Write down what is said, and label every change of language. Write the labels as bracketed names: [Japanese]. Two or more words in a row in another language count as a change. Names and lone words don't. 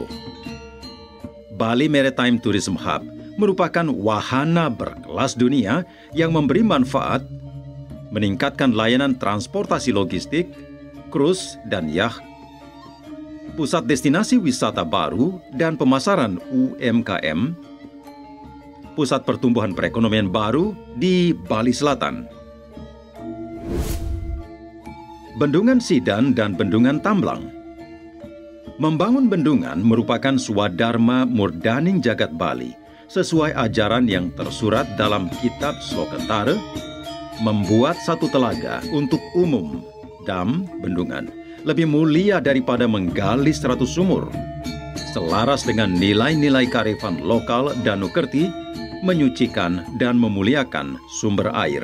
[Indonesian] Bali Maritime Tourism Hub merupakan wahana berkelas dunia yang memberi manfaat, meningkatkan layanan transportasi logistik, krus dan yacht, pusat destinasi wisata baru dan pemasaran UMKM, pusat pertumbuhan perekonomian baru di Bali Selatan. Bendungan Sidan dan Bendungan Tamblang. Membangun bendungan merupakan swadharma murdaning jagat Bali sesuai ajaran yang tersurat dalam kitab Sloketara, membuat satu telaga untuk umum, dam, bendungan, lebih mulia daripada menggali 100 sumur. Selaras dengan nilai-nilai kearifan lokal Danu Kerti, menyucikan dan memuliakan sumber air.